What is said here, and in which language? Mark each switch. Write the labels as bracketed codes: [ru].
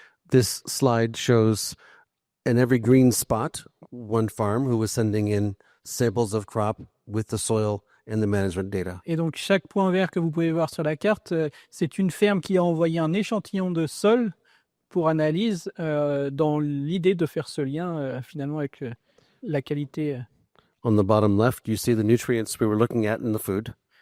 [en] This slide shows in every green spot one farm who was sending in samples of crop with the soil and the management data. [fr] Et donc chaque point vert que vous pouvez voir sur la carte, c'est une ferme qui a envoyé un échantillon de sol pour analyse dans l'idée de faire ce lien finalement avec la qualité. [en] On the bottom left, you see the nutrients we were looking at in the food.